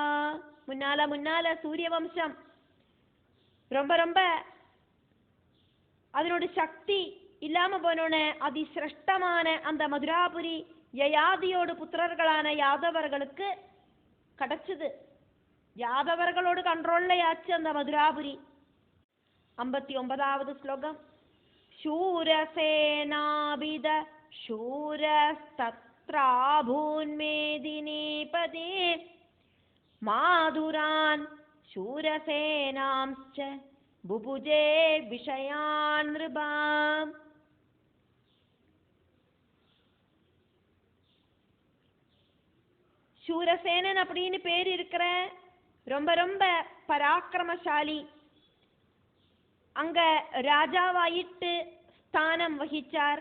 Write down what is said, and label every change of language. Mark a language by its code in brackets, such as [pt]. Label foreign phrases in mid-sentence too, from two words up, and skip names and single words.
[ta] முன்னால சூரியவம்சம் ரொம்ப ரொம்ப அதனோட சக்தி இல்லாம போனோன அதிசிரஷ்டமான அந்த மதுராபுரி யயாதியோடு புத்திரர்களான யாதவர்களுக்கு கிடைச்சது. யாதவர்களோடு கண்ட்ரோல்லையாச்சு அந்த மதுராபுரி. 59வது ஸ்லோகம். [sa] शूरसेनाभिद शूरस्तत्राभून्मेदिनीपदे माधुरान् शूरसेनांश्च बुभुजे विषयान् नृपाम्. [ta] சூரசேனன் அப்படின்னு பேர் இருக்கிற ரொம்ப ரொம்ப பராக்கிரமசாலி அங்க ராஜாவாயிட்டு ஸ்தானம் வகிச்சார்.